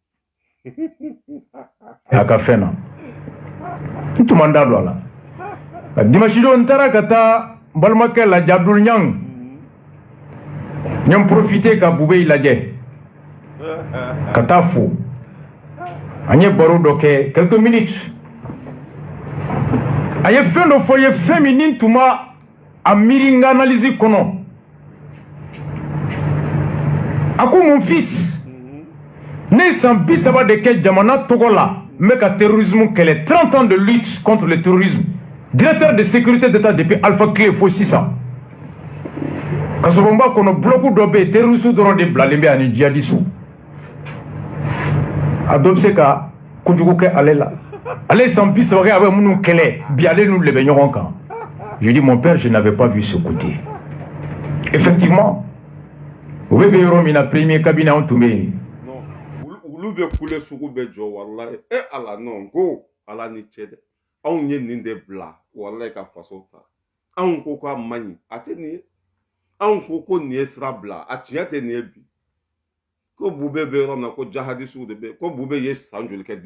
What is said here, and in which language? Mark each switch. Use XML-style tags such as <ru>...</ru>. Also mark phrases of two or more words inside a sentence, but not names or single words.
<bm>a ka fɛn na n tun ma n da don a la dimanche don n taara ka taa n balimakɛ lajɛ Abdul Niang n ye profité ka Boubé lajɛ ka taa fo an ye baro dɔ kɛ</bm> <fr>quelques minutes</fr> <bm>a ye fɛn dɔ fɔ ye fɛn min ni tun ma a miiri n ka analyse kɔnɔ a ko</bm> <fr>mon fils</fr> <bm>ne ye san 30 de kɛ jamana tɔgɔ la n bɛ ka terrorisme kɛlɛ</bm> <fr>30 ans de lutte contre le terrorisme directeur de sécurité d'État depuis</fr> <bm>Alpha Clé fo sisan kasobonba kɔnɔ bloc dɔ bɛ yen terroriste dɔrɔn de bilalen bɛ ani djihadiste a dɔ bɛ se ka kojugu kɛ ale la ale ye san 30 kɛ a bɛ minnu kɛlɛ bi ale n'u de bɛ ɲɔgɔn kan</bm> <fr>je dis mon père je n'avais pas vu ce côté effectivement</fr> <bm>o bɛ yɔrɔ min na</bm> <fr>premier cabinet</fr> <bm>anw tun bɛ yen olu bɛ kule sugu bɛ jɔ walahi ala non ko ala ni cɛ dɛ anw ye nin de bila walahi ka faso ta anw ko k'a man ɲi a tɛ nin ye anw ko nin ye sira bila a tiɲɛ tɛ nin ye bi ko Boubé bɛ yɔrɔ min na ko jahadisiw de bɛ ko Boubé ye san joli kɛ</bm>